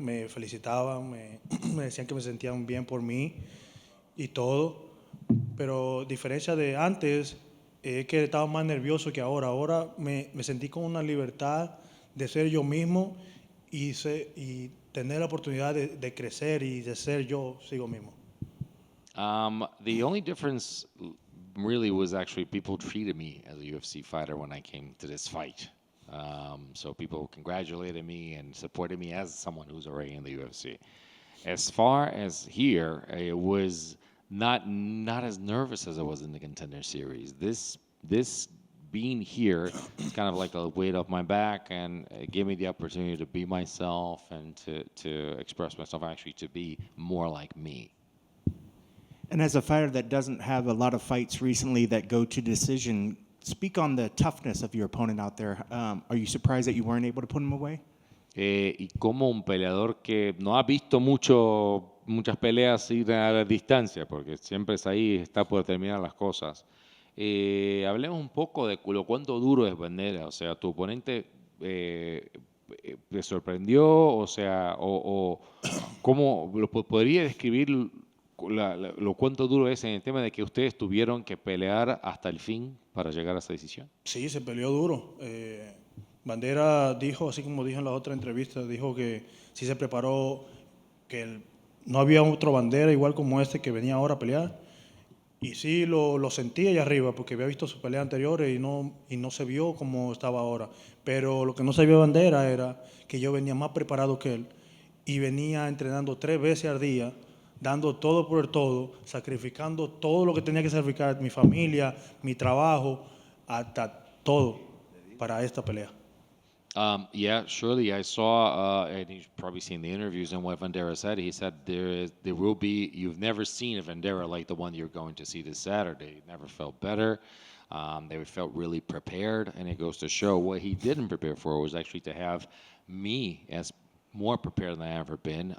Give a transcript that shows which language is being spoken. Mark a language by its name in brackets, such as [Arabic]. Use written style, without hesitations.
[Spanish] Me felicitaban, me decían que me sentían bien por mí y todo. Pero diferencia de antes es que estaba más nervioso que ahora. Ahora me sentí con una libertad de ser yo mismo y tener la oportunidad de crecer y de ser yo mismo. [English] The only difference really was actually people treated me as a UFC fighter when I came to this fight. So people congratulated me and supported me as someone who's already in the UFC. As far as here, it was not as nervous as I was in the Contender Series. This being here is kind of like a weight off my back, and it gave me the opportunity to be myself and to express myself, actually to be more like me. And as a fighter that doesn't have a lot of fights recently that go to decision, speak on the toughness of your opponent out there. Are you surprised that you weren't able to put him away? [Spanish] Y como un peleador que no ha visto muchas peleas ir a la distancia, porque siempre es ahí, está por terminar las cosas. Hablemos un poco de cuánto duro es Vanderaa. O sea, tu oponente te sorprendió, o sea, o cómo podría describir lo cuánto duro es en el tema de que ustedes tuvieron que pelear hasta el fin para llegar a esa decisión. Sí, se peleó duro. Vanderaa dijo, así como dijo en la otra entrevista, dijo que sí se preparó, que no había otro Vanderaa igual como este que venía ahora a pelear. Y sí lo sentí allá arriba porque había visto sus peleas anteriores y no se vio como estaba ahora. Pero lo que no se vio Vanderaa era que yo venía más preparado que él y venía entrenando 3 veces al día, dando todo por el todo, sacrificando todo lo que tenía que sacrificar, mi familia, mi trabajo, hasta todo para esta pelea. [English] Yeah, surely I saw, and you've probably seen the interviews and what Vanderaa said. He said there will be, you've never seen a Vanderaa like the one you're going to see this Saturday. It never felt better. They felt really prepared, and it goes to show what he didn't prepare for was actually to have me as more prepared than I ever been.